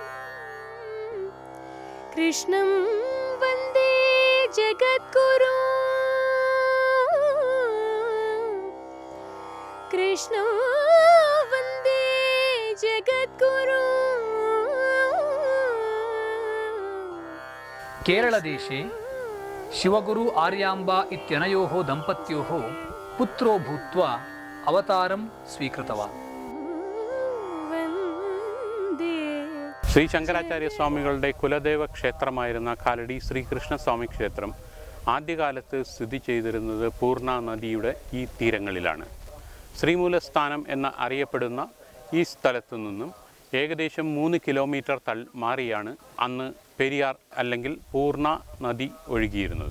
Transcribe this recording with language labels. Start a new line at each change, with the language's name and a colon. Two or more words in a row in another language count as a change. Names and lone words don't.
Sanskrit: కృష్ణం వందే జగద్గురు కృష్ణం వందే జగద్గురు. కేరళదేశే శివగురు ఆర్యాంబా ఇత్యనయోः దంపత్యోः పుత్రో భూత్వా అవతారం స్వీకృతవాన్.
Malayalam: ശ്രീ ശങ്കരാചാര്യ സ്വാമികളുടെ കുലദേവ ക്ഷേത്രമായിരുന്ന കാലടി ശ്രീകൃഷ്ണസ്വാമി ക്ഷേത്രം ആദ്യകാലത്ത് സ്ഥിതി ചെയ്തിരുന്നത് പൂർണ്ണ നദിയുടെ ഈ തീരങ്ങളിലാണ്. ശ്രീമൂലസ്ഥാനം എന്ന അറിയപ്പെടുന്ന ഈ സ്ഥലത്തു നിന്നും ഏകദേശം 3 കിലോമീറ്റർ മാറിയാണ് അന്ന് പെരിയാർ അല്ലെങ്കിൽ പൂർണ്ണ നദി ഒഴുകിയിരുന്നത്.